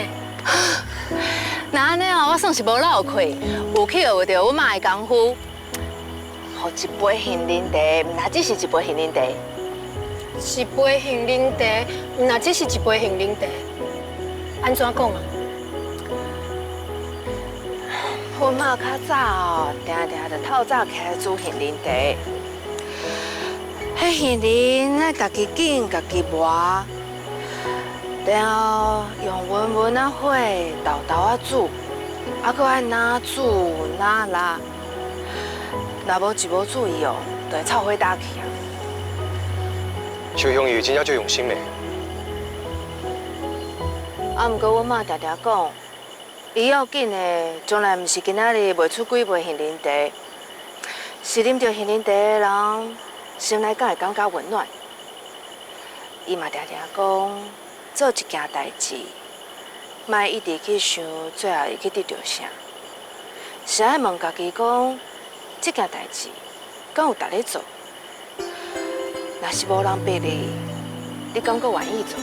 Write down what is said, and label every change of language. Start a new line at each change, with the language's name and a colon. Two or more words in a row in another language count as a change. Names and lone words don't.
Min Nan Chinese: 那安尼哦，我算是无漏气，有去学着我妈的功夫。喝一杯杏仁茶，唔那只是一杯杏仁茶。一杯杏仁茶，唔那只是一杯杏仁茶。安怎講啊？阮媽較早哦，定就透早起來煮杏仁茶。迄杏仁愛家己揀，家己磨，然後用溫溫的火豆豆啊煮，啊，閣愛哪煮哪辣。若無一無注意哦，就會臭火打去啊。秋香伊真正最用心嘞。啊，毋過阮媽常常講，伊要緊的，從來毋是今仔日賣出幾杯杏仁茶，是啉着杏仁茶的人，心內敢會感覺溫暖。伊嘛常常講，做一件代志，莫一直去想最後會去得到啥，是愛問家己講，這件代志敢有值咧做？若是無人逼你，你敢閣願意做？